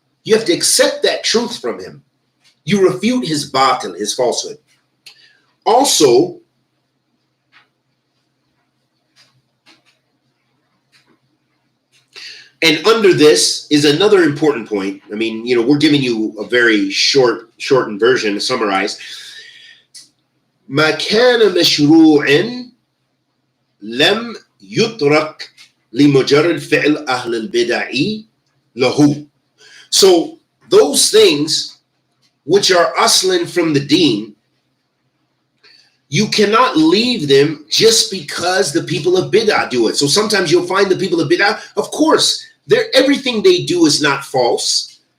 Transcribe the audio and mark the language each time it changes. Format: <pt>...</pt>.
<en>You have to accept that truth from him. You refute his batil, his falsehood. Also, and under this is another important point. I mean, we're giving you a very shortened version to summarize.</en> <ar>ما كان مشروعا لم يترك لمجرد فعل أهل البدع له.</ar> <en>So those things which are aslan from the deen, you cannot leave them just because the people of bid'ah do it. So sometimes you'll find the people of bid'ah, of course, everything they do is not false.</en>